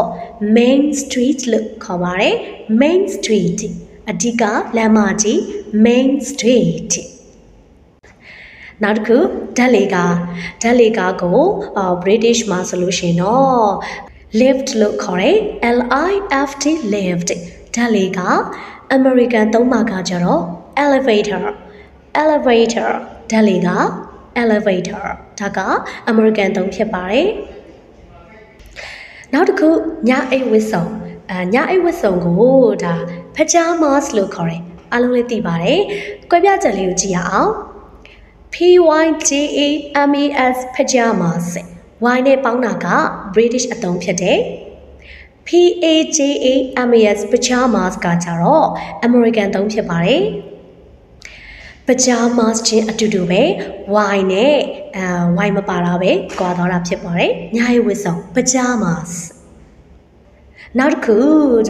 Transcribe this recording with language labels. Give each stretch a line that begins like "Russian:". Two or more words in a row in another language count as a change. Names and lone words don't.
Burmese: Main Street လို့ခေါ်ပါတယ် Main Street အဓိကလမ်းမကြီး Main Street နောက်တစ်ခုဓာတ်လေကားကိုBritish မှာဆိုလို့ရှိရင်တော့ lift လို့ခေါ်တယ်
English: L-I-F-T lift
Burmese: ဓာတ်လေကား American သုံးမှာကကြတော့ elevator ဓာတ်လေကား elevator ဒါက American သုံးဖြစ်ပါတယ် နောက်တစ်ခုညအိပ်ဝတ်စုံကိုဒါ pajamas လို့ခေါ်တယ်အားလုံးလည်းသိပါတယ်ကွဲပြားချက်လေးကိုကြည့်ရအောင်
English: P-Y-J-A-M-A-S pajamas Y
Burmese: နဲ့ပေါင်းတာက British အသုံးဖြစ်တယ်
English: P-A-J-A-M-A-S pajamas
Burmese: ကကြတော့ American သုံးဖြစ်ပါတယ် pajamas ချင်းအတူတူပဲ Y နဲ့ Y မပါတာပဲကွာသွားတာဖြစ်ပါတယ်ညအိပ်ဝတ်စုံ pajamas နောက်တစ်ခုကျ